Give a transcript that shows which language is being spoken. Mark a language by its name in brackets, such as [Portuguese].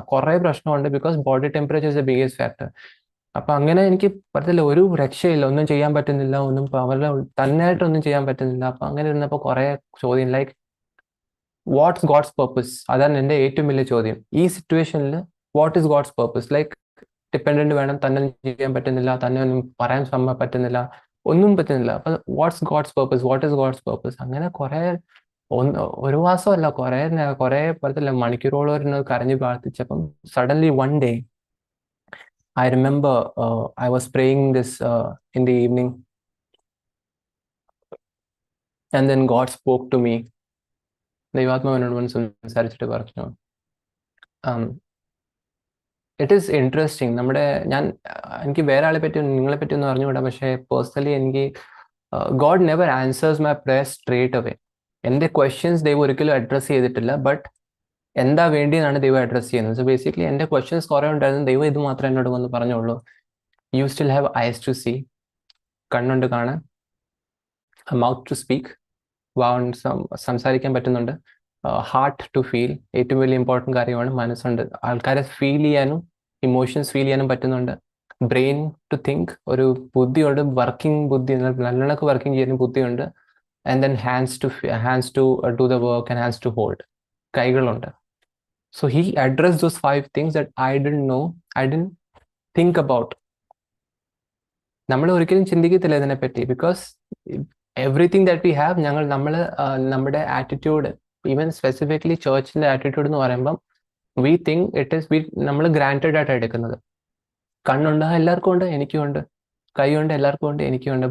[Malayalam] കുറേ പ്രശ്നമുണ്ട്, because body temperature is A biggest factor. അപ്പൊ അങ്ങനെ എനിക്ക് പറ്റത്തില്ല, ഒരു രക്ഷയില്ല, ഒന്നും ചെയ്യാൻ പറ്റുന്നില്ല, അവരുടെ തന്നെയായിട്ടൊന്നും ചെയ്യാൻ പറ്റുന്നില്ല. അപ്പൊ അങ്ങനെ ഇരുന്നപ്പോൾ കുറെ ചോദ്യം, [English] Like what's God's purpose? [Malayalam] അതാണ് എൻ്റെ ഏറ്റവും വലിയ ചോദ്യം ഈ സിറ്റുവേഷനിൽ. [English] What is God's purpose? [Malayalam] Like dependent വേണം, തന്നെ ചെയ്യാൻ പറ്റുന്നില്ല, തന്നെ ഒന്നും പറയാൻ പറ്റുന്നില്ല, ഒന്നും പറ്റുന്നില്ല. [English] അപ്പൊ what's God's purpose? What is God's purpose? [Malayalam] അങ്ങനെ കുറെ, ഒരു മാസമല്ല, കുറെ പറ്റത്തില്ല മണിക്കൂറോളം ഇരുന്ന് കരഞ്ഞു പ്രാർത്ഥിച്ചപ്പം suddenly one day [English] I remember I was praying this in the evening, and then God spoke to me. [Malayalam] ദൈവാത്മാവിനോട് വന്ന് സംസാരിച്ചിട്ട് പറഞ്ഞു, ഇറ്റ് ഈസ് ഇൻട്രസ്റ്റിംഗ്. എനിക്ക് വേറെ ആളെ പറ്റി നിങ്ങളെ പറ്റി ഒന്നും അറിഞ്ഞുകൂടാ, പക്ഷേ പേഴ്സണലി എനിക്ക് [English] God never answers my prayer straight away. [Malayalam] എൻ്റെ ക്വസ്റ്റ്യൻസ് ദൈവം ഒരിക്കലും അഡ്രസ്സ് ചെയ്തിട്ടില്ല, ബട്ട് എന്താ വേണ്ടിയെന്നാണ് ദൈവം അഡ്രസ്സ് ചെയ്യുന്നത്. സോ ബേസിക്കലി എൻ്റെ ക്വസ്റ്റ്യൻസ് കുറേ ഉണ്ടായിരുന്നു. ദൈവം ഇത് മാത്രമേ എന്നോട് വന്ന് പറഞ്ഞുള്ളൂ, [English] you still have eyes to see, [Malayalam] കണ്ണുണ്ട് കാണാൻ, മൗത്ത് ടു സ്പീക്ക്, സംസാരിക്കാൻ പറ്റുന്നുണ്ട്, ഹാർട്ട് ടു ഫീൽ, ഏറ്റവും വലിയ ഇമ്പോർട്ടൻറ്റ് കാര്യമാണ് മനസ്സുണ്ട് ആൾക്കാരെ ഫീൽ ചെയ്യാനും ഇമോഷൻസ് ഫീൽ ചെയ്യാനും പറ്റുന്നുണ്ട്, ബ്രെയിൻ ടു തിങ്ക്, ഒരു ബുദ്ധിയുണ്ട്, വർക്കിംഗ് ബുദ്ധി, നല്ലോണക്ക് വർക്കിംഗ് ചെയ്യുന്ന ബുദ്ധിയുണ്ട്. [English] and then hands to do the work and hands to hold, [Malayalam] കൈകളുണ്ട്. [English] So he addressed those 5 things that I didn't know, I didn't think about. [Malayalam] നമ്മൾ ഒരിക്കലും ചിന്തിക്കത്തില്ല ഇതിനെപ്പറ്റി, [English] because everything that we have, [Malayalam] നമ്മുടെ attitude, even specifically ചേർച്ചിന്റെ attitude എന്ന് പറയുമ്പം we think it is നമ്മൾ granted ആയിട്ട് എടുക്കുന്നത്. കണ്ണുണ്ട്, എല്ലാവർക്കും ഉണ്ട്, എനിക്കും ഉണ്ട്. കൈയുണ്ട്, എല്ലാവർക്കും ഉണ്ട്, എനിക്കും ഉണ്ട്.